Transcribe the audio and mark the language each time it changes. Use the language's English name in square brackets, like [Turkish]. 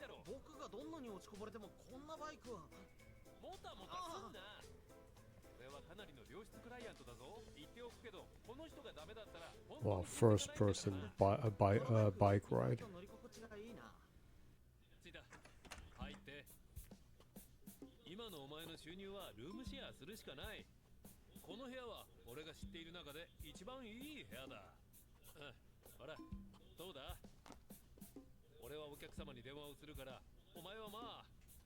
[Japanese] 僕がどんなに落ちこぼれてもこんなバイクは。もたもたすんな。これはかなりの良質クライアントだぞ。言っておくけど、この人がダメだったら。 [English] Well, first person bike ride. [Japanese] 乗り心地がいいな。ついた。入って。今のお前の収入はルームシェアするしかない。この部屋は俺が知っている中で一番いい部屋だ。ほら、どうだ？俺はお客様に電話をするから、お前はまあ。